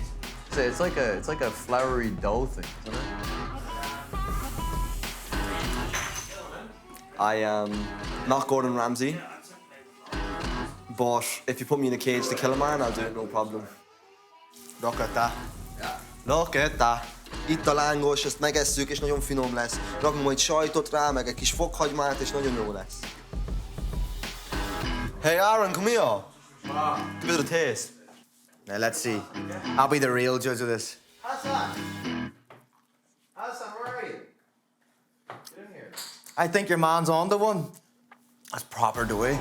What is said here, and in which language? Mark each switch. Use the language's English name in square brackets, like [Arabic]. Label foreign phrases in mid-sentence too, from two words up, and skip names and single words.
[English] So it's like a floury dough thing, isn't it? I am not Gordon Ramsay, but if you put me in a cage to kill a man, I'll do it no problem. Look at that. Look at that. [Hungarian] Itt a lángos, ezt megesszük, és nagyon finom lesz. Rakunk majd sajtot rá, meg egy kis fokhagymát, és nagyon jó lesz. [English] Hey Aaron, come here. Give it a taste. Now let's see. I'll be the real judge of this. Hassan, where are you? Get in here. I think your man's on the one. That's proper doughy.